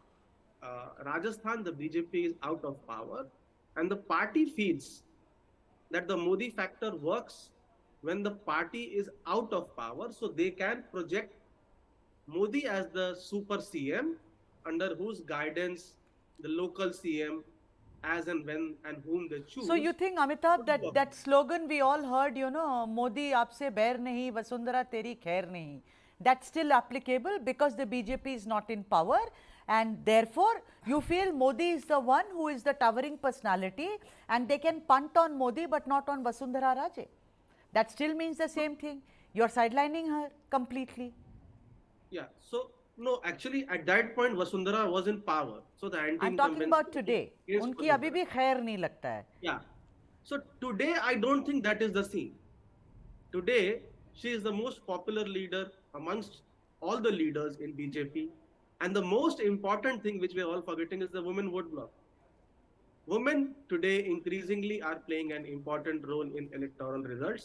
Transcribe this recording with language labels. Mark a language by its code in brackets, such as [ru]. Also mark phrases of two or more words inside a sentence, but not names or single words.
[en] Rajasthan, the BJP is out of power, and the party feels that the Modi factor works when the party is out of power, so they can project Modi as the super CM under whose guidance the local CM, as and when and whom they choose. So you think, Amitabh, that slogan we all heard, you know, [hi] मोदी आपसे बैर नहीं, वसुंधरा तेरी खैर नहीं, [en] that's still applicable because the BJP is not in power, and therefore you feel Modi is the one who is the towering personality and they can punt on Modi but not on Vasundhara Raje. That still means the same thing. You're sidelining her completely. Yeah, so no, actually at that point Vasundhara was in power. So the anti-incumbency. I'm talking about today. [hi] उनकी अभी भी खैर नहीं लगता है. [en] Yeah. So today I don't think that is the scene. Today she is the most popular leader amongst all the leaders in BJP. And the most important thing which we are all forgetting is the women vote bloc. Women today increasingly are playing an important role in electoral results.